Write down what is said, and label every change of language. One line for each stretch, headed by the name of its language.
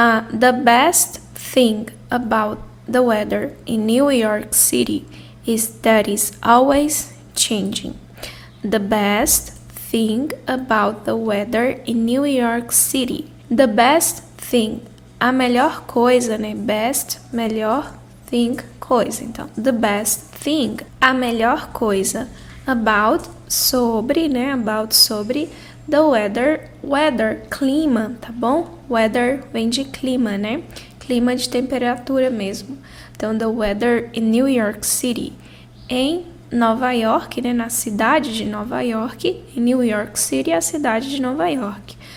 English: The best thing about the weather in New York City is that it's always changing. The best thing about the weather in New York City. The best thing.
Portuguese: A melhor coisa, né? Best, melhor, thing, coisa. Então,
English: the best thing.
Portuguese: A melhor coisa. About, sobre, né? About, sobre. The weather. Weather, clima, tá bom? Weather vem de clima, né? Clima de temperatura mesmo.
English: Então, the weather in New York City.
Portuguese: Em Nova York, né, na cidade de Nova York, em New York City, a cidade de Nova York.